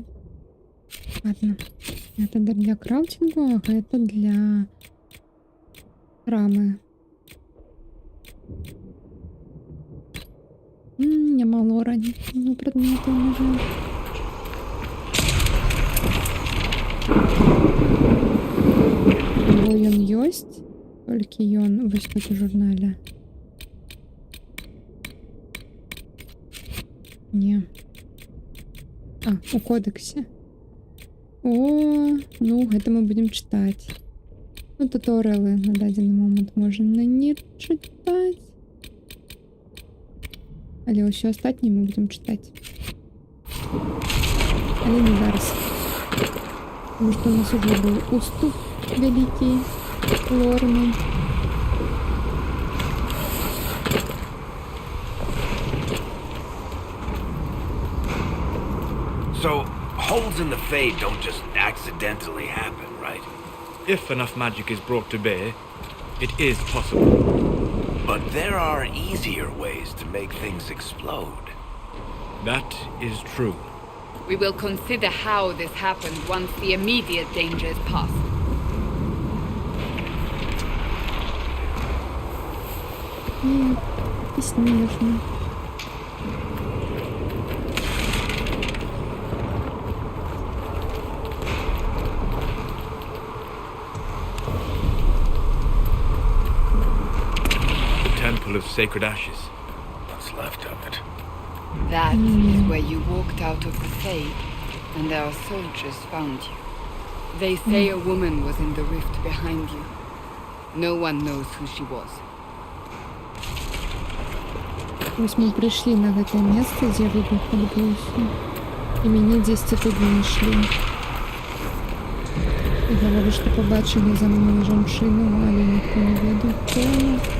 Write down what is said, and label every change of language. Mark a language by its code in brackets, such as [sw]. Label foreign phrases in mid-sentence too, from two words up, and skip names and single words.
[ru] Ладно. Это для крафтингу, а это для рамы. [be] Няма лора. [ru] Ну, предметы уже. [be] Бо ён ёсць, толькі ён вось тут у журнале. Не. А, у кодексе. О, ну, гэта мы будем чытаць. Ну, туторыялы на дадзены момант можна не чытаць. Але ўсё астатняе мы будем чытаць. Але не зараз. Потому што у нас уже быў уступ вялікі, лорны. [en] So, holes in the Fade don't just accidentally happen, right? If enough magic is brought to bear, it is possible. But there are easier ways to make things explode. That is true. We will consider how this happened once the immediate danger is past. [ru] Нет, ты смешно. [en] Temple of Sacred Ashes. What's left of it? That is where you walked out of the Fade, and our soldiers found you. They say a woman was in the rift behind you. No one knows who she was. [be] Вось мы прыйшлі на гэтае месца, дзе выбух адбыўся. І мяне дзесьці тут знайшлі. І гавару, што пабачылі за мной жанчыну, але ніхто не ведаў, хто яна.